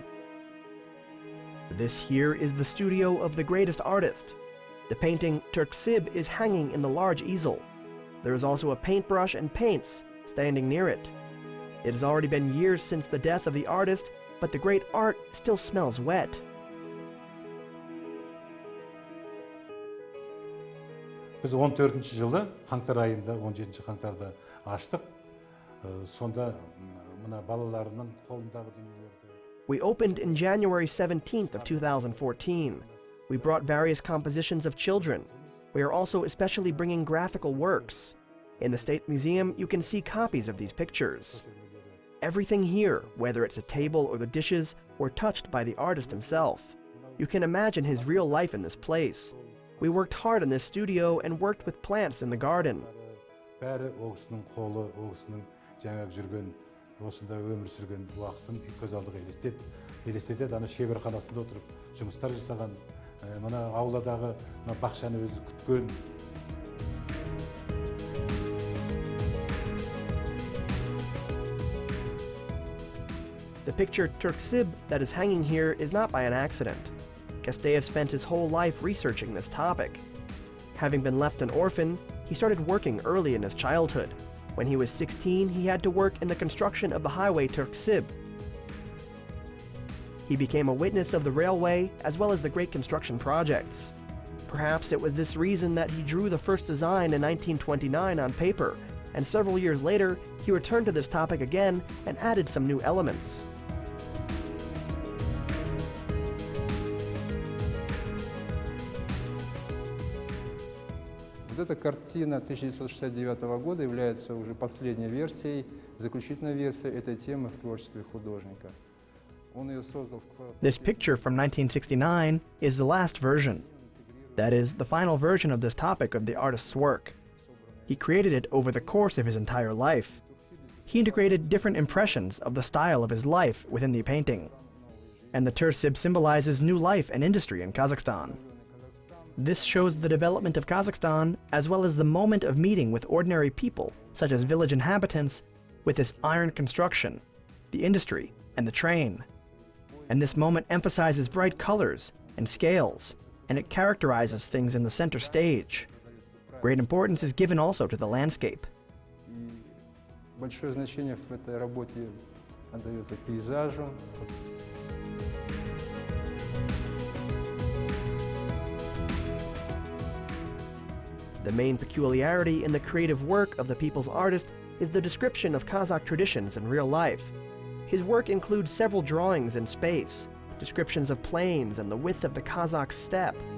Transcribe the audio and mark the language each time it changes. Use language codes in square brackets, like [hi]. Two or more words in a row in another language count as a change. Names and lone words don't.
[en] This here is the studio of the greatest artist. The painting Turksib is hanging in the large easel. There is also a paintbrush and paints standing near it. It has already been years since the death of the artist, but the great art still smells wet. [kk] Biz 14-ші жылы қаңтар айында 17-ші қаңтарда аштық. Сонда мына балаларының қолындағы дүниелерді. [en] We opened in January 17th of 2014. We brought various compositions of children. We are also especially bringing graphical works. In the State Museum, you can see copies of these pictures. Everything here, whether it's a table or the dishes, were touched by the artist himself. You can imagine his real life in this place. We worked hard in this studio and worked with plants in the garden. [kk] Бәрі оғысының қолы, оғысының жаңағы жүрген, осында өмір сүрген уақытын көз алдыға елестетеді. Ана шеберханасында отырып жұмыстар жасаған, мына ауладағы бақшаны өзі күткен. [en] The picture Turksib that is hanging here is not by an accident. Kasteev spent his whole life researching this topic. Having been left an orphan, he started working early in his childhood. When he was 16, he had to work in the construction of the highway Turksib. He became a witness of the railway as well as the great construction projects. Perhaps it was this reason that he drew the first design in 1929 on paper, and several years later, he returned to this topic again and added some new elements. [ru] Эта картина 1969 года является уже последней версией, заключительной версией этой темы в творчестве художника. Он ее создал в... [en] This picture from 1969 is the last version. That is, the final version of this topic of the artist's work. He created it over the course of his entire life. He integrated different impressions of the style of his life within the painting. And the Turksib symbolizes new life and industry in Kazakhstan. This shows the development of Kazakhstan, as well as the moment of meeting with ordinary people, such as village inhabitants, with this iron construction, the industry, and the train. And this moment emphasizes bright colors and scales, and it characterizes things in the center stage. Great importance is given also to the landscape. [ru] Большое значение в этой работе отдается пейзажу. [en] The main peculiarity in the creative work of the people's artist is the description of Kazakh traditions in real life. His work includes several drawings in space, descriptions of plains and the width of the Kazakh steppe.